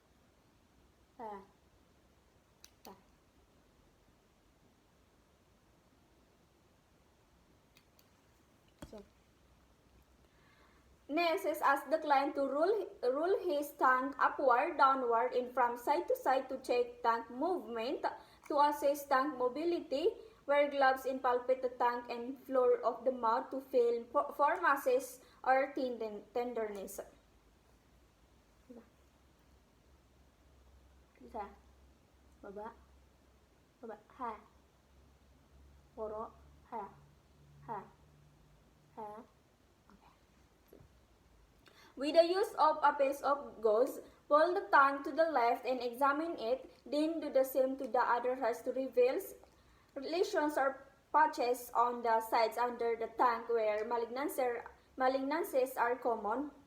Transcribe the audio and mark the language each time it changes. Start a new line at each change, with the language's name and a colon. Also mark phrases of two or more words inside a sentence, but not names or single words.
English: Next is ask the client to roll his tongue upward, downward, and from side to side to check tongue movement, to assess tongue mobility. Wear gloves and palpate the tongue and floor of the mouth to feel for masses or tenderness.
Filipino: Isa. Baba. Baba. Ha. Poro. Ha. Ha. Ha.
English: With the use of a piece of gauze, pull the tongue to the left and examine it, then do the same to the other side to reveal lesions or patches on the sides under the tongue where malignancies are common.